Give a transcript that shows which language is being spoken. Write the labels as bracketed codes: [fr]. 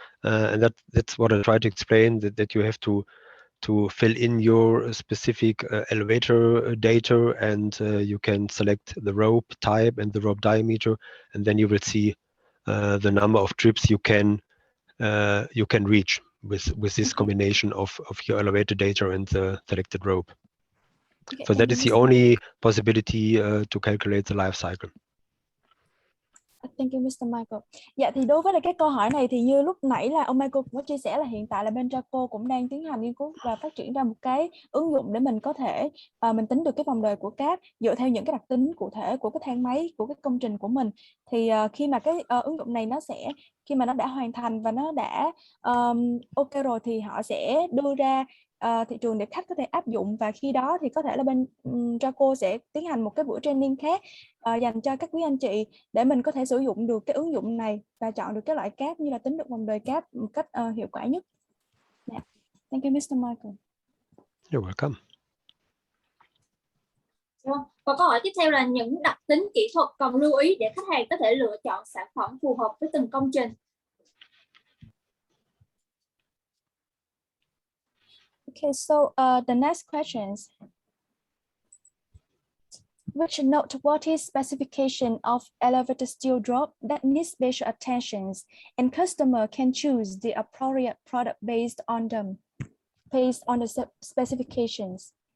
[en] And that's what I try to explain. That you have to fill in your specific elevator data, and you can select the rope type and the rope diameter, and then you will see the number of trips you can reach with this combination of your elevator data and the selected rope. Okay, so that is the only possibility to calculate the life cycle. Thank you, Mr. Michael. [vi] Dạ thì đối với cái câu hỏi này thì như lúc nãy là ông Michael cũng có chia sẻ là hiện tại là bên Drako cũng đang tiến hành nghiên cứu và phát triển ra một cái ứng dụng để mình có thể mình tính được cái vòng đời của cáp dựa theo những cái đặc tính cụ thể của cái thang máy của cái công trình của mình. Thì khi mà cái ứng dụng này khi mà nó đã hoàn thành và nó đã ok rồi thì họ sẽ đưa ra thị trường để khách có thể áp dụng, và khi đó thì có thể là bên Drako sẽ tiến hành một cái buổi training khác dành cho các quý anh chị để mình có thể sử dụng được cái ứng dụng này và chọn được cái loại cáp như là tính được vòng đời cáp một cách hiệu quả nhất. [en] Yeah. Thank you, Mr. Michael. You're welcome. [vi] Và câu hỏi tiếp theo là những đặc tính kỹ thuật cần lưu ý để khách hàng có thể lựa chọn sản phẩm phù hợp với từng công trình. [en] Okay, so the next questions. Which noteworthy specification of elevator steel drop that needs special attentions, and customer can choose the appropriate product based on the specifications?